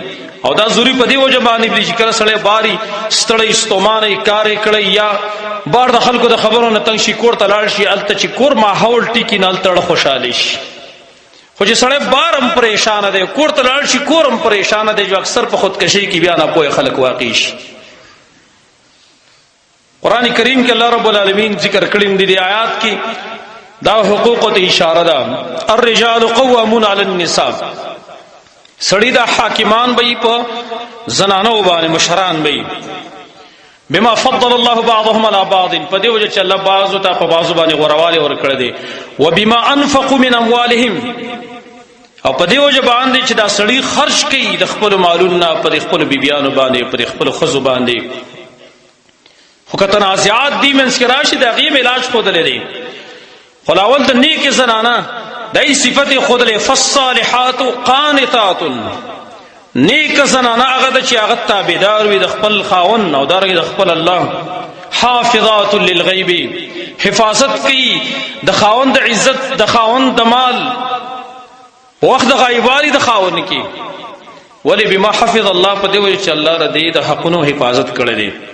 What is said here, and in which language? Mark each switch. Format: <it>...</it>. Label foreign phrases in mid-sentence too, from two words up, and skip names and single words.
<ps>او دا ضروري په دې وجه باندې چې کله سړی باري ستړی ستومانه کار یې کړی یا بار د خلکو د خبرو نه تنګ شي، کور ته لاړ شي، هلته چې کور ماحول ټیکي نه هلته خوشحالی شي. خو چې سړی بار هم پریشانه دی، کور ته لاړ شي کور هم پریشانه دی، جو اکثر په خودکشۍ کې بیا ناپوهه خلک واقع شي. قرآن کریم کې الله رب العالمین ذکر کړي دي د آیات کې دا حقوقو ته اشاره ده.</ps> <ar>الرجال قوامون علی النساء،</ar> <ps>سړی دا حاکمان به په زنانو باندې مشران به</ps> <ar>بما فضل الله بعضهم على بعض،</ar> <ps>په دې وجه چې الله بعضو ته په بعضو باندې غوروالی ورکړی دی.</ps> <ar>وبما انفقوا من اموالهم،</ar> <ps>او په دې وجه باندې چې دا سړی خرج کوي د خپل مالونو پر خپل بیبيانو باندې پر خپل خزو باندې خو که تنازعات دي منځ کې راشي د هغې علاج ښودلی دی خو لاول د نیکې زنانه دای صفت خودلې</ps> <ar>فالصالحات قانتات</ar> <ps>نیک زنانه هغه ده چې هغه تابعدار وي د خپل خاوند او دارنګې د خپل الله</ps> <ar>حافظات للغیب</ar> <ps>حفاظت کوي د خاوند د عزت د خاوند د مال وخت د غایبوالي د خاوند کې ولې</ps> <ar>بما حفظ الله</ar> <ps>په دې وجه چې الله د دې د حقونو حفاظت کړی دی</ps>